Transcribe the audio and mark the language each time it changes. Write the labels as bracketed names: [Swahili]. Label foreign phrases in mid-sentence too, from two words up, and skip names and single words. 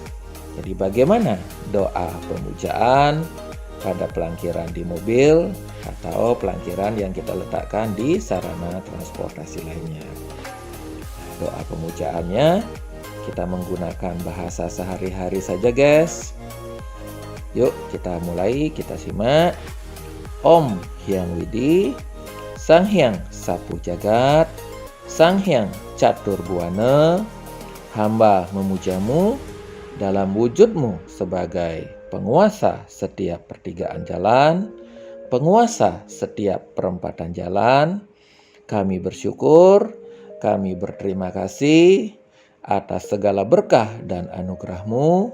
[Indonesian] Jadi bagaimana doa pemujaan pada pelangkiran di mobil atau pelangkiran yang kita letakkan di sarana transportasi lainnya. Doa pemujaannya kita menggunakan bahasa sehari-hari saja guys. Yuk kita mulai, kita simak. Om Hyang Widi, Sang Hyang Sapuh Jagat, Sang Hyang Catur Buana, hamba memujamu dalam wujudmu sebagai penguasa setiap pertigaan jalan, penguasa setiap perempatan jalan. Kami bersyukur, kami berterima kasih atas segala berkah dan anugerah-Mu.